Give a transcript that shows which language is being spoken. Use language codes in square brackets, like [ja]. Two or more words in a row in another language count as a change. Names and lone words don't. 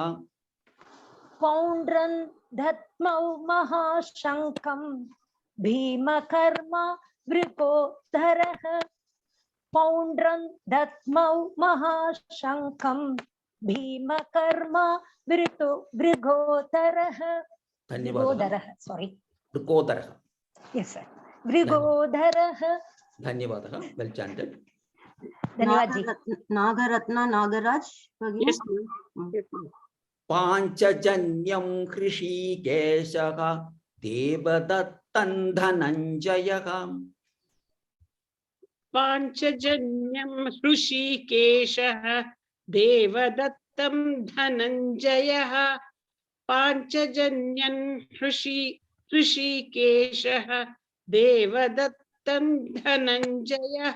[sa] पौण्ड्रं दद्मौ महाशङ्खं भीमकर्म वृकोदरः पौण्ड्रं दद्मौ महाशङ्खं भीमकर्म वृकोदरः धन्यवादः. सॉरी Vrikodaraha. [en] Yes sir वृकोदरः धन्यवादः. Well chanted. [hi] धन्यवाद जी [en] Nagaratna Nagaraj Bagini. Yes, ma'am. Yes, ma'am. [sa] पाञ्चजन्यं हृषीकेशः देवदत्तं धनञ्जयः. पाञ्चजन्यं ऋषिकेशः देवदत्तं धनञ्जयः पाञ्चजन्यं ऋषिकेशः देवदत्तं धनञ्जयः